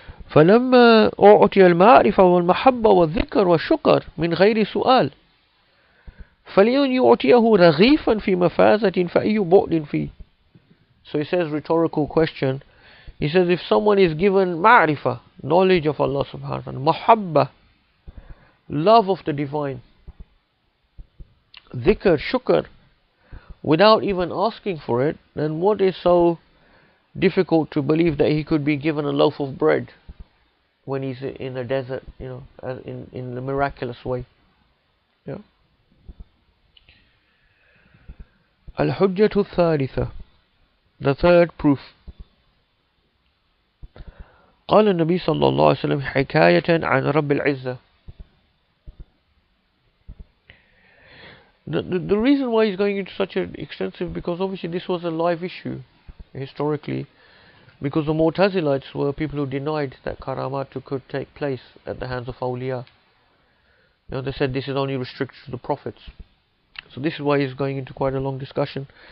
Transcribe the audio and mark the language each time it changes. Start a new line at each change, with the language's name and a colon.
Arabic: فلما أعطي المعرفة والمحبة والذكر والشكر من غير سؤال فلأن يعطيه رغيفا في مفازة فأي بعد فيه.
English: So he says, rhetorical question. He says, if someone is given ma'rifah, knowledge of Allah subhanahu wa ta'ala, mahabba, love of the divine, dhikr, shukr, without even asking for it, then what is so difficult to believe that he could be given a loaf of bread when he's in a desert, in a miraculous way? Yeah. Al-Hujjatu Thalitha, the third proof.
Arabic: قال النبي صلى الله عليه وسلم حكاية عن رب العزة.
English: The reason why he's going into such an extensive, because obviously this was a live issue historically, because the Mu'tazilites were people who denied that karamat could take place at the hands of awliya. They said this is only restricted to the prophets. So this is why he's going into quite a long discussion.